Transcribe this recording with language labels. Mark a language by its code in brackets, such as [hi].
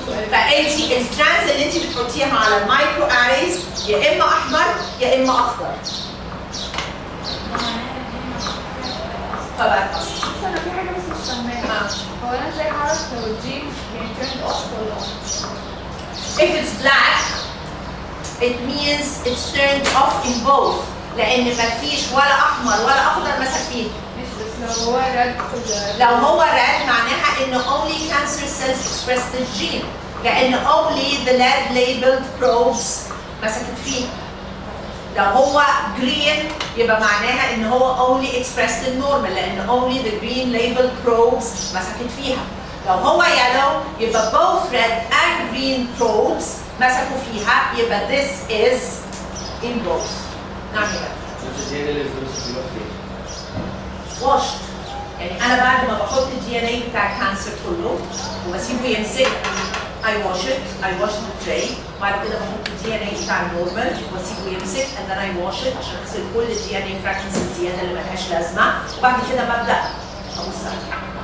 [ar] فانت السترانز اللي انت بتحطيها على المايكرو اريز يا اما احمر يا اما اخضر. فبقى بس انا في حاجه بس مش فاهماها. هو انا ازاي هعرف لو الجين يعني [en] turned off [ar] ولا on؟ [en] If it's black, it means it's turned off in both. [ar] لأن مفيش ولا أحمر ولا أخضر مسك فيه. مش بس لو هو red لو هو [en] red [ar] معناها إن [en] only cancer cells express the gene. [ar] لأن [en] only the lead labeled probes [ar] مسكت فيه. لو هو [en] green [ar] يبقى معناها إن هو [en] only expressed in normal [ar] لأن [en] only the green labeled probes [ar] مسكت فيها. لو هو [en] yellow [ar] يبقى [en] both red and green probes [ar] مسكوا فيها يبقى [en] this is in both. [ar] نعم يا washed. يعني أنا بعد ما بحط الدي ان اي بتاع الكانسر كله وبسيبه يمسك [en] I wash the tray [ar] وبعد كده بحط الدي ان اي بتاع النورمال واسيبه يمسك [en] and then I wash it [ar] عشان اغسل كل الدي ان اي fragments الزياده اللي ملهاش لازمه وبعد كده ببدا ابص عليها.